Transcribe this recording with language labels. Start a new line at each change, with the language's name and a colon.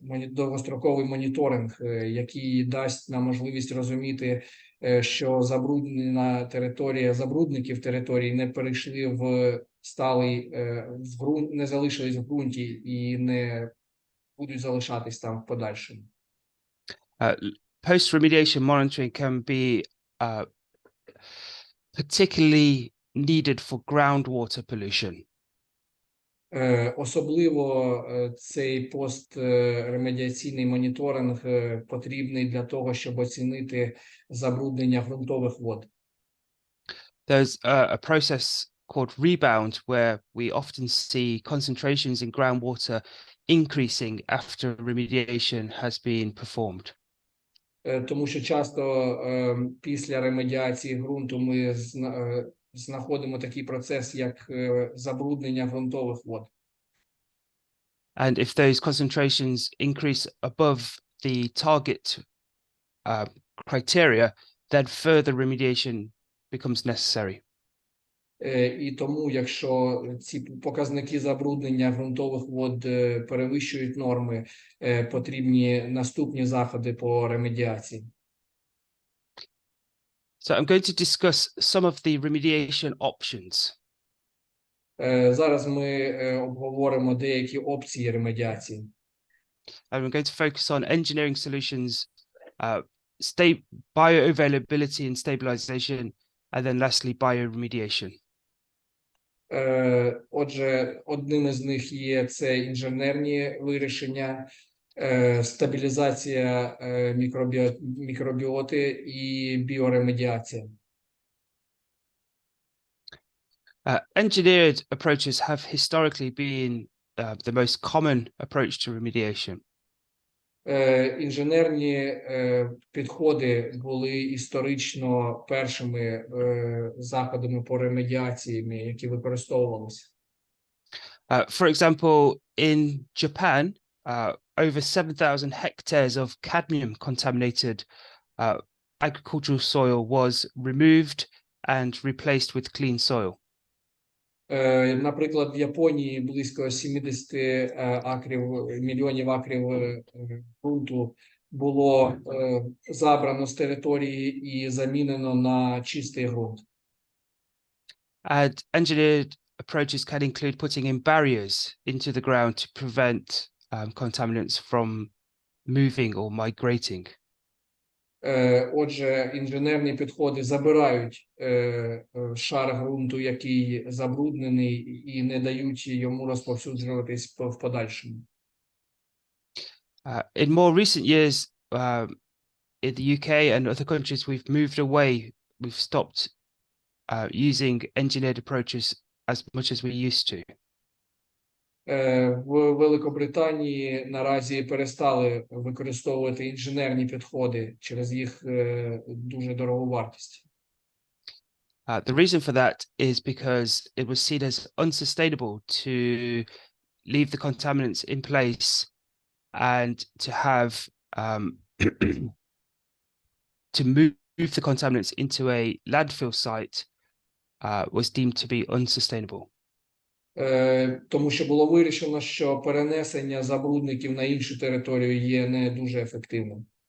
Ukrainian: довгостроковий моніторинг, який дасть нам можливість розуміти, що забруднена територія, забрудників території не перейшли в сталий в ґрунт, не залишились в ґрунті і не будуть залишатись там в подальшому.
English: Post-remediation monitoring can be particularly needed for groundwater pollution.
Ukrainian: Особливо цей постремедіаційний моніторинг потрібний для того, щоб оцінити забруднення ґрунтових вод.
English: There's a process called rebound where we often see concentrations in groundwater increasing after remediation has been performed.
Ukrainian: Тому що часто після ремедіації ґрунту ми знаходимо такий процес, як забруднення ґрунтових вод.
English: And if those concentrations increase above the target criteria, then further remediation becomes necessary.
Ukrainian: І тому, якщо ці показники забруднення ґрунтових вод перевищують норми, потрібні наступні заходи по ремедіації.
English: So I'm going to discuss some of the remediation options.
Ukrainian: Зараз ми обговоримо деякі опції ремедіації.
English: And we're going to focus on engineering solutions, bioavailability and stabilization, and then lastly, bioremediation.
Ukrainian: Отже, одним із них є це інженерні вирішення, стабілізація мікробіоти і біоремедіація.
English: Engineered approaches have historically been the most common approach to remediation.
Ukrainian: Інженерні підходи були історично першими заходами по ремедіації, які використовувалися.
English: For example, in Japan, over 7,000 hectares of cadmium contaminated agricultural soil was removed and replaced with clean soil.
Ukrainian: Наприклад, в Японії близько 70 мільйонів акрів ґрунту було забрано з території і замінено на чистий ґрунт.
English: And engineered approaches can include putting in barriers into the ground to prevent contaminants from moving or migrating.
Ukrainian: Отже, інженерні підходи забирають шар ґрунту, який забруднений, і не дають йому розповсюджуватись в подальшому.
English: In more recent years, in the UK and other countries, we've moved away. We've stopped using engineered approaches as much as we used to.
Ukrainian: В Великобританії наразі перестали використовувати інженерні підходи через їх дуже дорогу вартість.
English: The reason for that is because it was seen as unsustainable to leave the contaminants in place and to have to move the contaminants into a landfill site was deemed to be unsustainable.
Ukrainian: Тому що було вирішено, що перенесення забрудників на іншу територію є не дуже ефективним.